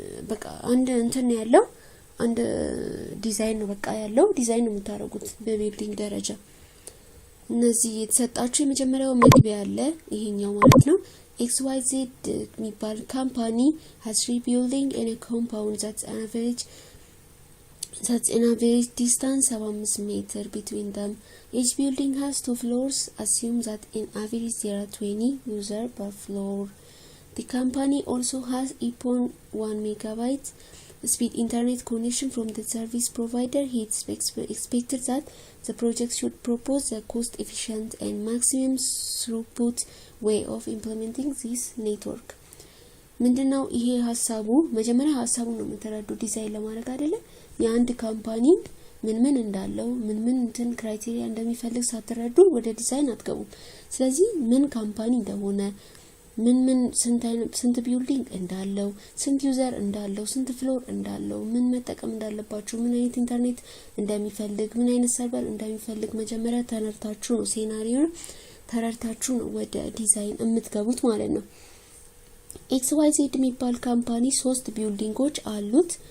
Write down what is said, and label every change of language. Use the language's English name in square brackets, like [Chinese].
[Amharic] በቃ አንድ እንትን ያለው አንድ ዲዛይን ነው፣ በቃ ያለው ዲዛይን ነው የምታደርጉት በቢልዲንግ ደረጃ። እነዚህ የተሰጣችሁ የመጀመሪያው መግቢያ አለ፣ ይሄኛው ማለት ነው። XYZ የሚባል ካምፓኒ [English] has 3 building in a compound that's an average distance 75 meter between them. Each building has 2 floors. Assume that in average there are 20 users per floor. The company also has 8.1 megabytes speed internet connection from the service provider. He expected that the project should propose a cost efficient and maximum throughput way of implementing this network. [Amharic] ምንድነው ይሄ ሐሳቡ? መጀመሪያ ሐሳቡ ነው የምትረዱ ዲዛይን ለማድረግ አይደለ? የአንድ ካምፓኒ ምን እንዳለው ምን እንትን ክራይቴሪያ እንደሚፈልግ ሳትረዱ ወደ ዲዛይን አትገቡም። ስለዚህ ምን ካምፓኒ እንደሆነ ምን ስንት ቢልዲንግ እንዳለው፣ ስንት ዩዘር እንዳለው፣ ስንት ፍሎር እንዳለው፣ ምን መጠቀም እንዳለባችሁ፣ ምን አይነት ኢንተርኔት እንደሚፈልግ፣ ምን አይነት ሰርቨር እንደሚፈልግ መጀመሪያ ተረድታችሁ ነው ሴናሪዮ ተረድታችሁ ነው ወደ ዲዛይን የምትገቡት ማለት ነው። XYZ የሚባል ካምፓኒ 3 ቢልዲንጎች አሉት